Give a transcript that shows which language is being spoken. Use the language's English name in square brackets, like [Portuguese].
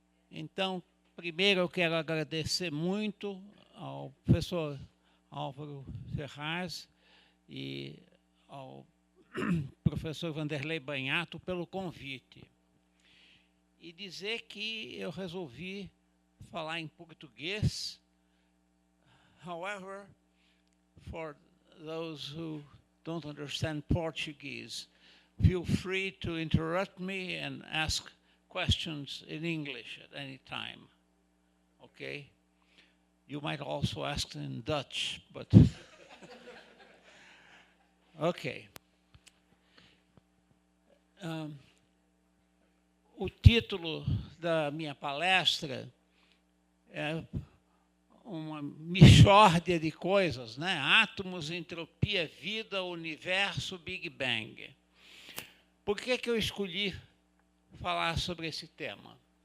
[Portuguese] Então, primeiro eu quero agradecer muito ao professor Álvaro Ferraz e ao professor Vanderlei Banhato pelo convite. E dizer que eu resolvi falar em português. [English] However, for those who don't understand Portuguese, feel free to interrupt me and ask questions in English at any time. Okay? You might also ask in Dutch, but okay. [Portuguese] O título da minha palestra é uma mixórdia de coisas, né? Átomos, entropia, vida, universo, Big Bang. Por que eu escolhi falar sobre esse tema?